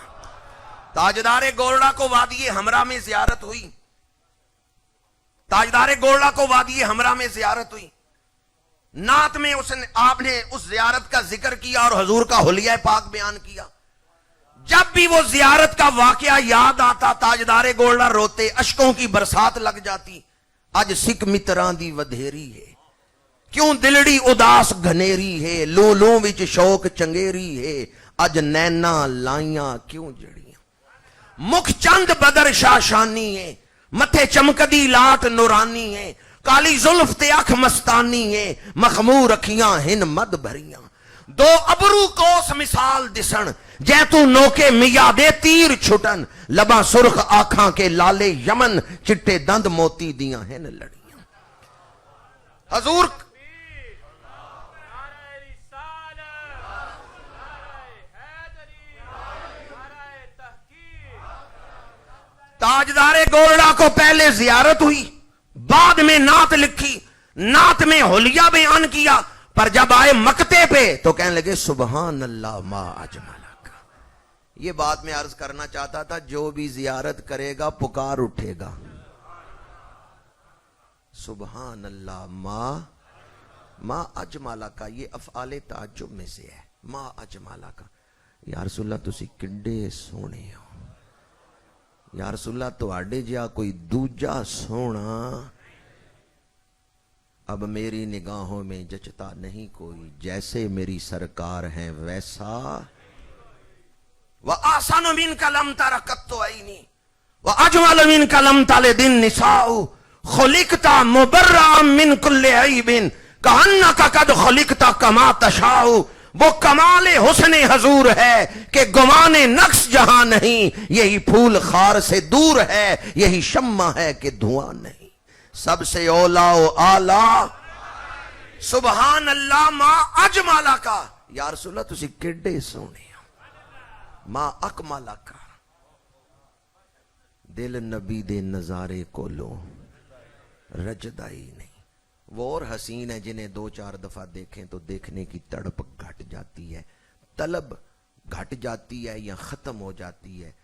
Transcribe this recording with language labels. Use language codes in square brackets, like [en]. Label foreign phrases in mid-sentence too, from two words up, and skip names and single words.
[ur] تاجدار گولڑا کو وادی ہمراہ میں زیارت ہوئی، تاجدار گولڑا کو وادی ہمراہ میں زیارت ہوئی، نعت میں آپ نے اس زیارت کا ذکر کیا اور حضور کا حلیہ پاک بیان کیا۔ جب بھی وہ زیارت کا واقعہ یاد آتا تاجدار گولڑا روتے، اشکوں کی برسات لگ جاتی۔ [pa] اج سکھ متراں دی ودھیری ہے، کیوں دلڑی اداس گھنیری ہے، لوں لوں وچ شوق چنگیری ہے، اج نینا لائیاں کیوں جڑیاں، مکھ چند بدر شاشانی ہے، متھے چمکدی لاٹ نورانی ہے، کالی زلف تے اکھ مستانی ہے، مخمور اکھیاں ہن مد بھریاں، دو ابرو کوس مثال دسن، جیتو نوکے میادے تیر چھٹن، لباں سرخ آنکھاں کے لالے یمن، چٹے دند موتی دیاں ہن لڑیاں۔ [ur] حضور تاجدار گولڑا کو پہلے زیارت ہوئی، بعد میں نعت لکھی، نعت میں حلیہ بیان کیا، پر جب آئے مکتے پہ تو کہنے لگے [ar] سبحان اللہ ما اجملہ کا۔ [ur] یہ بات میں عرض کرنا چاہتا تھا، جو بھی زیارت کرے گا پکار اٹھے گا [ar] سبحان اللہ ما اجملہ کا۔ [ur] یہ افعال تعجب میں سے ہے، [ar] ما اجملہ کا۔ [pa] یا رسول اللہ تسی کڈے سونے ہو، یا رسول اللہ تو آڈے جا کوئی دوجا سونا [ur] اب میری نگاہوں میں جچتا نہیں کوئی، جیسے میری سرکار ہیں ویسا۔ [ar] وَآسَنُ مِنْكَ لَمْ تَرَ قَطُّ عَيْنِي وَأَجْمَلُ مِنْكَ لَمْ تَلِدِ النِّسَاءُ خُلِقْتَ مُبَرَّأً مِنْ كُلِّ عَيْبٍ كَأَنَّكَ قَدْ خُلِقْتَ كَمَا تَشَاءُ۔ [ur] وہ کمال حسن حضور ہے کہ گمان نقص جہاں نہیں، یہی پھول خار سے دور ہے، یہی شمع ہے کہ دھواں نہیں، سب سے اولا و آلہ [ar] سبحان اللہ ما اجمالہ کا۔ [pa] یا رسول اللہ تسی کڈے سونے [ar] ما اکمالہ کا۔ [pa] دل نبی دے نظارے کو لو رجدہ ہی نہیں۔ [ur] وہ اور حسین ہے جنہیں دو چار دفعہ دیکھیں تو دیکھنے کی تڑپ گھٹ جاتی ہے، طلب گھٹ جاتی ہے یا ختم ہو جاتی ہے۔